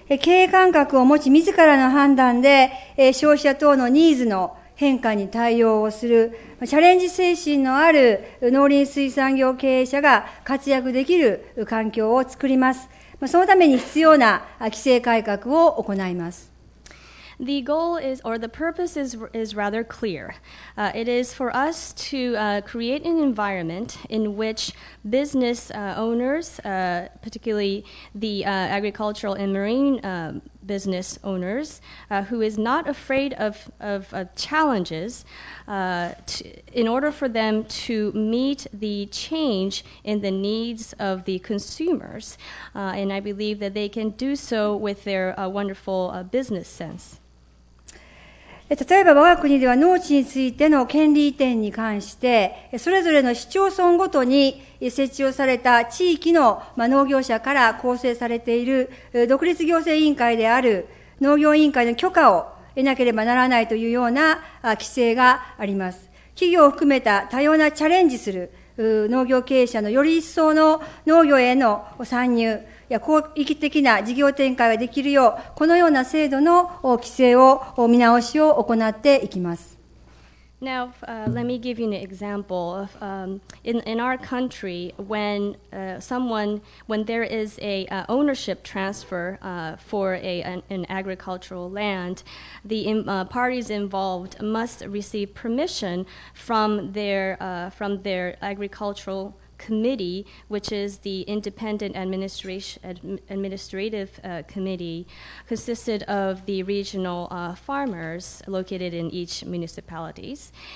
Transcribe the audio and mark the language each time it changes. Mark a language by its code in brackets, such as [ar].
[ja] 経営感覚を持ち、自らの判断で消費者等のニーズの変化に対応をする、チャレンジ精神のある農林水産業経営者が活躍できる環境を作ります。そのために必要な規制改革を行います。 [en] The goal is, or the purpose is rather clear. It is for us to create an environment in which business owners, particularly the agricultural and marine business owners who is not afraid of challenges in order for them to meet the change in the needs of the consumers. And I believe that they can do so with their wonderful business sense. [ja] 例えば我が国では農地についての権利移転に関して、それぞれの市町村ごとに設置をされた地域の農業者から構成されている独立行政委員会である農業委員会の許可を得なければならないというような規制があります。企業を含めた多様なチャレンジする農業経営者のより一層の農業への参入や広域的な事業展開ができるよう、このような制度の規制を見直しを行っていきます。 [en] Now, let me give you an example of in our country when there is a ownership transfer for an agricultural land, the parties involved must receive permission from their agricultural committee, which is the independent administrative committee, consisted of the regional farmers located in each municipalities.